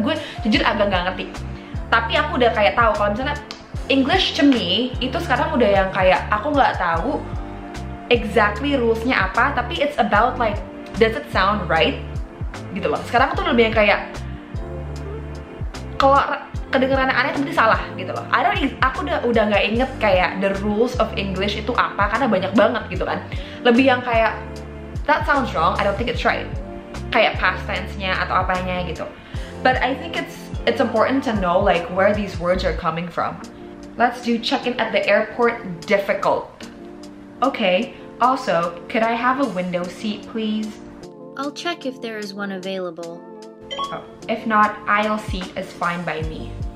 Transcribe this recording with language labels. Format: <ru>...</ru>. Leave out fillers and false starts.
<id>Gue jujur agak nggak ngerti. Tapi aku udah kayak tahu kalau misalnya</id> <en>English to me</en> <id>itu sekarang udah yang kayak aku nggak tahu</id> <en>exactly</en> <id>rulesnya apa, tapi</id> <en>it's about like does it sound right</en> <id>gitu loh. Sekarang tuh lebih yang kayak kalau kedengeran aneh itu berarti salah gitu loh. Aku udah nggak inget kayak</id> <en>the rules of English</en> <id>itu apa karena banyak banget gitu kan. Lebih yang kayak</id> <en>that sounds wrong, I don't think it's right.</en> <id>Kayak past tense-nya atau apanya gitu.</id> <en>But I think it's important to know like where these words are coming from. Let's do check-in at the airport difficult. Okay, also, could I have a window seat please? I'll check if there is one available. Oh, if not, aisle seat is fine by me.</en>